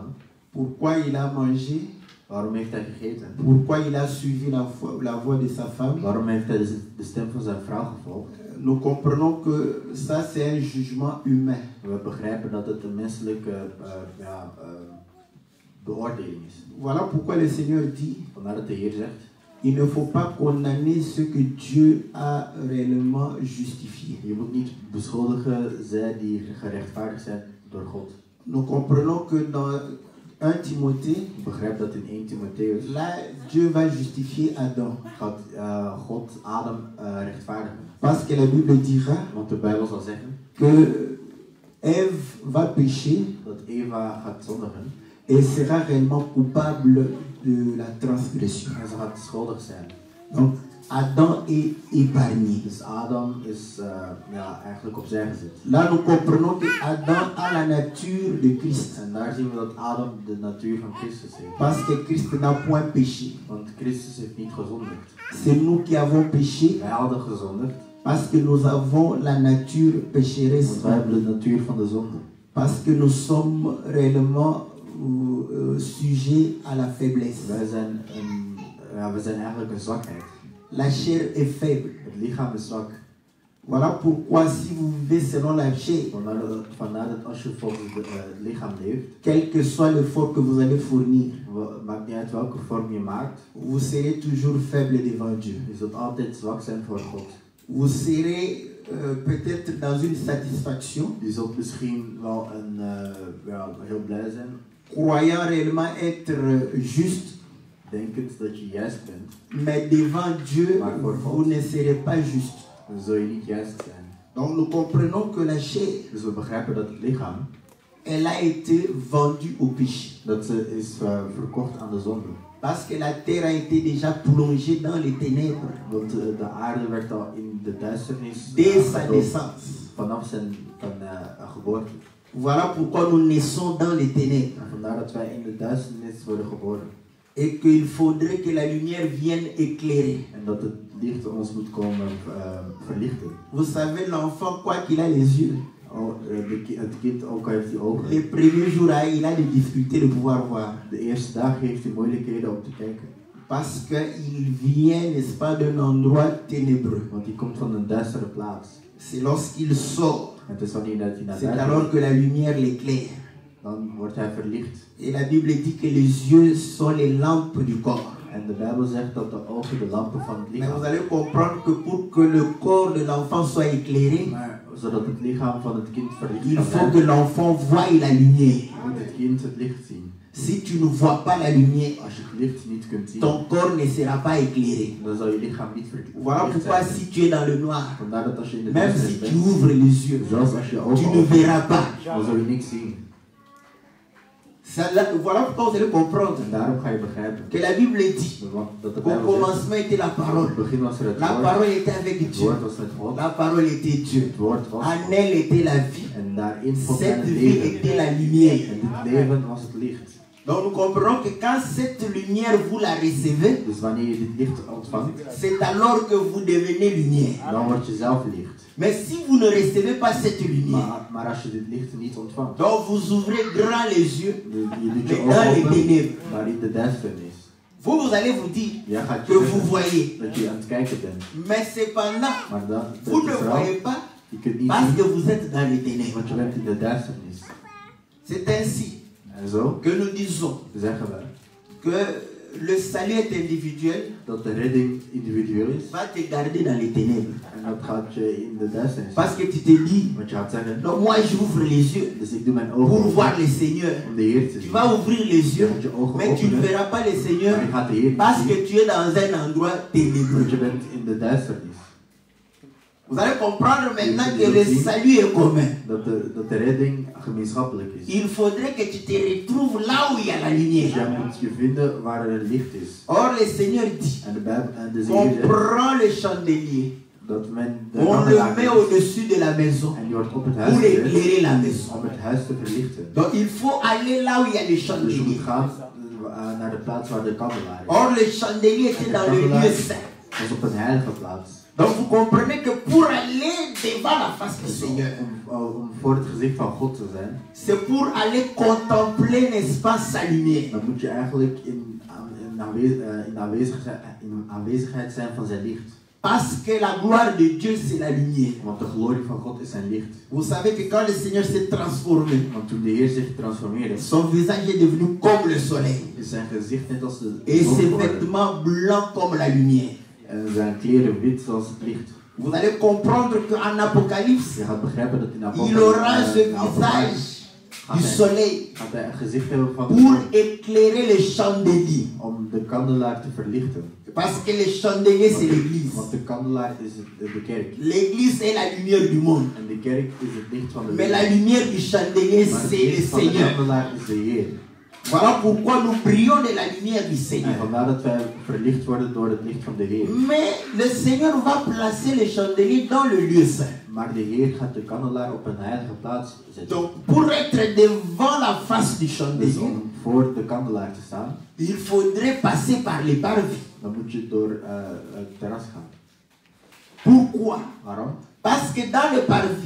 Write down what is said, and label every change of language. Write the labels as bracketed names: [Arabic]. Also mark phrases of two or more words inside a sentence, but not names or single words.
[French] Pourquoi il a mangé? [Dutch] Waarom heeft hij gegeten? [French] Pourquoi il a suivi la voix de sa femme? [Dutch] Waarom heeft hij de stem van zijn vrouw gevolgd? [French] Nous comprenons que ça c'est un jugement humain. [Dutch] We begrijpen dat het een menselijke beoordeling is. [French] Voilà pourquoi le Seigneur dit, [Dutch] Vandaar dat de Heer zegt, [French] il ne faut pas condamner ce que Dieu a réellement justifié. [Dutch] je moet niet beschuldigen zij die gerechtvaardigd zijn door God. [French] Nous comprenons que 1 Timothée, [Dutch] Ik begrijp dat in 1 Timotheus [French] là, Dieu va justifier Adam. [Dutch] gaat God Adam rechtvaardigen. [French] Parce que la Bible dira [Dutch] Want de Bijbel zal zeggen [French] que Ève va pécher [Dutch] dat Eva gaat zondigen [French] et sera réellement coupable de la transgression. [Dutch] en ze gaat schuldig zijn. [French] Donc, Adam est épargné. [Dutch] Dus Adam is eigenlijk opzij gezet. [French] Là, nous comprenons que Adam a la nature de Christ. [Dutch] En daar zien we dat Adam de natuur van Christus heeft. [French] Parce que Christ n'a point péché. [Dutch] Want Christus heeft niet gezondigd. [French] C'est nous qui avons péché [Dutch] Wij hadden gezondigd, [French] parce que nous avons la nature pécheresse. [Dutch] want wij hebben de natuur van de zonde. [French] Parce que nous sommes réellement sujets à la faiblesse. [Dutch] We zijn eigenlijk een zwakheid. [French] La chair est faible. [Dutch] Het lichaam is zwak. [French] Voilà pourquoi si vous vivez selon la chair, [Dutch] Vandaar dat als je volgens het lichaam leeft, [French] quel que soit l'effort que vous allez fournir, [Dutch] maakt niet uit welke vorm je maakt, [French] vous serez toujours faible devant Dieu. [Dutch] je zult altijd zwak zijn voor God. [French] Vous serez peut-être dans une satisfaction, [Dutch] Je zult misschien wel heel blij zijn, [French] croyant réellement être juste, [Dutch] denkend dat je juist bent, [French] mais devant Dieu, vous ne serez pas juste. [Dutch] dan zul je niet juist zijn. [French] Donc nous comprenons que la chair, [Dutch] Dus we begrijpen dat het lichaam, [French] elle a été vendue au péché. [Dutch] dat ze is verkocht aan de zonde. [French] Parce que la terre a été déjà plongée dans les ténèbres [Dutch] Want de aarde werd al in de duisternis [French] dès sa naissance. [Dutch] vanaf zijn geboorte. [French] Voilà pourquoi nous naissons dans les ténèbres. [Dutch] En vandaar dat wij in de duisternis worden geboren. [French] Et qu'il faudrait que la lumière vienne éclairer. [Dutch] En dat het licht ons moet komen verlichten. [French] Vous savez, l'enfant, quoi qu'il a les yeux, [Dutch] Het kind, ook al heeft hij ogen, [French] les premiers jours, il a des difficultés de pouvoir voir. [Dutch] de eerste dag heeft hij moeilijkheden om te kijken. [French] Parce qu'il vient, n'est-ce pas, d'un endroit ténébreux. [Dutch] Want hij komt van een duistere plaats. [French] C'est lorsqu'il sort, [Dutch] Het is wanneer dat hij naar [French] c'est [Dutch] buiten [French] alors [Dutch] gaat, [French] que la lumière l'éclaire. [Dutch] dan wordt hij verlicht. [French] Et la Bible dit que les yeux sont les lampes du corps. [Dutch] En de Bijbel zegt dat de ogen de lampen van het [French] Mais [Dutch] lichaam [French] vous [Dutch] zijn. [French] allez comprendre que pour que le corps de l'enfant soit éclairé, [Dutch] Maar zodat het lichaam van het kind verlicht [French] il [Dutch] kan [French] faut que [Dutch] zijn, [French] l'enfant voie la lumière. [Dutch] moet het kind het licht zien. [French] Si tu ne vois pas la lumière, [Dutch] Als je het licht niet kunt zien, [French] ton corps ne sera pas éclairé. [Dutch] dan zal je lichaam niet [French] Voilà [Dutch] verlicht [French] pourquoi [Dutch] zijn. [French] si tu es dans le noir, [Dutch] Vandaar dat als je in de [French] même [Dutch] duisternis [French] si tu [Dutch] bent, [French] ouvres les yeux, [Dutch] zelfs als je [French] tu [Dutch] ogen [French] ne [Dutch] opent, [French] verras pas. [Dutch] dan zul je niks zien. [French] Voilà pourquoi vous allez comprendre [Dutch] En daarom ga je begrijpen [French] que la Bible dit [Dutch] dat de [French] qu'au [Dutch] Bijbel zegt, [French] commencement était la parole. [Dutch] in het begin was er het [French] La [Dutch] woord, [French] parole était avec [Dutch] het [French] Dieu. [Dutch] woord was met God, [French] La parole était Dieu. [Dutch] het woord was [French] En [Dutch] God. [French] elle était la vie. [Dutch] En daarin vond hij [French] Cette [Dutch] het [French] vie [Dutch] leven. [French] était la lumière. [Dutch] En dit leven was het licht. [French] Donc nous comprenons que quand cette lumière vous la recevez, [Dutch] Dus wanneer je dit licht ontvangt, [French] c'est alors que vous devenez lumière. [Dutch] dan word je zelf licht. [French] Mais si vous ne recevez pas cette lumière, [Dutch] Maar als je dit licht niet ontvangt, [French] donc vous ouvrez grand les yeux, [Dutch] je doet je [French] mais dans les [Dutch] ogen open, [French] ténèbres, [Dutch] maar in de duisternis. [French] vous allez vous dire [Dutch] Jij gaat [French] que [Dutch] je [French] vous [Dutch] zeggen [French] voyez. [Dutch] dat je aan het kijken bent. [French] Mais cependant, [Dutch] Maar dan, [French] vous [Dutch] dat [French] ne [Dutch] is wel, [French] voyez pas [Dutch] je kunt niet [French] parce que [Dutch] zien, [French] vous êtes dans les ténèbres. [Dutch] want je bent in de duisternis. [French] C'est ainsi [Dutch] En zo [French] que nous disons [Dutch] zeggen we [French] que le salut est individuel, [Dutch] dat de redding individueel is. [French] va te garder dans les ténèbres. [Dutch] En dat gaat je in de duisternis. [French] Parce que tu te dis, [Dutch] Want je gaat zeggen, [French] non, moi j'ouvre les yeux [Dutch] dus ik doe mijn ogen [French] pour [Dutch] open [French] voir le Seigneur. [Dutch] om de Heer te [French] Tu [Dutch] zien. [French] vas ouvrir les [Dutch] Je [French] yeux, [Dutch] gaat je ogen [French] mais tu ne [Dutch] openen, [French] verras pas le Seigneur [Dutch] maar je gaat de Heer [French] parce [Dutch] niet [French] que [Dutch] zien, [French] tu es dans un endroit ténébreux. [Dutch] want je bent in de duisternis. [French] Vous allez comprendre maintenant que le salut est commun. [Dutch] Dat de redding gemeenschappelijk is. [French] Il faudrait que tu te retrouves là où il y a la [Dutch] Dus [French] lumière. [Dutch] jij moet je vinden waar er licht is. [French] Or, le Seigneur dit, [Dutch] En de Bijbel en de [French] on [Dutch] Heer zegt [French] prend le chandelier, [Dutch] dat men de [French] on le [Dutch] kandelaar [French] met [Dutch] neemt [French] au-dessus de la maison [Dutch] en die wordt op het huis [French] pour [Dutch] gezet [French] éclairer la maison. [Dutch] om het huis te verlichten. [French] Donc, il faut aller là où il y a le [Dutch] Dus je [French] chandelier. [Dutch] moet gaan naar de plaats waar de kandelaar is. [French] Or, le chandelier était dans le lieu saint. [Dutch] Dat is op een heilige plaats. [French] Donc, vous comprenez que pour aller devant la face du [Dutch] Dus [French] Seigneur, [Dutch] om voor het gezicht van God te zijn, [French] c'est pour aller contempler, n'est-ce pas, sa lumière. [Dutch] dan moet je eigenlijk in aanwezigheid zijn van zijn licht. [French] Parce que la gloire de Dieu, c'est la lumière. [Dutch] Want de glorie van God is zijn licht. [French] Vous savez que quand le Seigneur s'est transformé, [Dutch] Want toen de Heer zich transformeerde, [French] son visage est devenu comme le soleil. [Dutch] is zijn gezicht net als de [French] Et [Dutch] zon [French] ses [Dutch] geworden. [French] vêtements blancs comme la lumière. [Dutch] En zijn kleren wit zoals het licht. [French] Vous allez comprendre qu'en Apocalypse, [Dutch] Je gaat begrijpen dat in [French] il aura ce [Dutch] Apocalypse [French] visage du soleil [Dutch] gaat hij een gezicht hebben van de [French] pour [Dutch] zon [French] éclairer les chandeliers. [Dutch] om de kandelaar te verlichten. [French] Parce que les chandeliers, c'est l'église. [Dutch] Want de kandelaar is de kerk. [French] L'église est la lumière du monde. [Dutch] En de kerk is het licht van de [French] Mais la [Dutch] wereld. [French] lumière du chandelier, [Dutch] Maar het [French] c'est le [Dutch] licht van de [French] Seigneur. [Dutch] kandelaar is de Heer. [French] Voilà pourquoi nous prions de la lumière du [Dutch] En [French] Seigneur. [Dutch] vandaar dat wij verlicht worden door het licht van de Heer. [French] Mais le Seigneur va placer les chandeliers dans le lieu saint. [Dutch] Maar de Heer gaat de kandelaar op een heilige plaats zetten. [French] Donc, pour être devant la face du [Dutch] Dus [French] chandelier, [Dutch] om voor de kandelaar te staan, [French] il faudrait passer par les parvis. [Dutch] dan moet je door het terras gaan. [French] Pourquoi? [Dutch] Waarom? [French] Parce que dans le parvis,